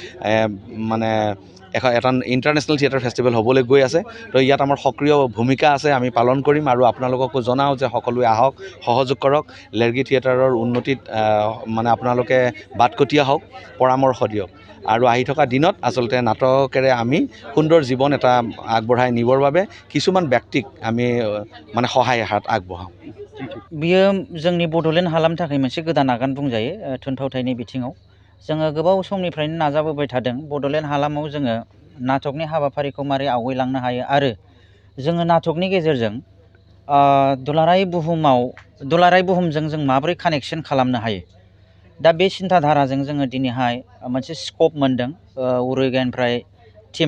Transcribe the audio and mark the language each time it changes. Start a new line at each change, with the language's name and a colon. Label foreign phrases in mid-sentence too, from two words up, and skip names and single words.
Assamese: মানে এটা
English: international theatre festival
Assamese: হ'বলৈ গৈ আছে তো ইয়াত আমাৰ সক্ৰিয় ভূমিকা আছে আমি পালন কৰিম আৰু আপোনালোককো জনাওঁ যে সকলোৱে আহক সহযোগ কৰক লাৰ্গী থিয়েটাৰৰ উন্নতিত মানে আপোনালোকে বাটকটীয়া হওক পৰামৰ্শ দিয়ক আৰু আহি থকা দিনত আচলতে নাটকেৰে আমি সুন্দৰ জীৱন এটা আগবঢ়াই নিবৰ বাবে কিছুমান ব্যক্তিক আমি মানে সহায় হাত আগবঢ়াওঁ
Bodo: बियो जोंनि बड'लेण्ड हालामनि थाखाय मोनसे गोदान आगान बुंजायो थुनफावथायनि बिथिङाव जोङो गोबाव समनिफ्रायनो नाजाबोबाय थादों बड'लेण्ड हालामाव जोङो नाटकनि हाबाफारिखौ मारै आवगायलांनो हायो आरो जोङो नाटकनि गेजेरजों दुलाराय बुहुमजों जों माबोरै कानेक्सन खालामनो हायो दा बे सिन्थाधाराजों जोङो दिनैहाय मोनसे स्कप मोनदों उरुगेनिफ्राय टिम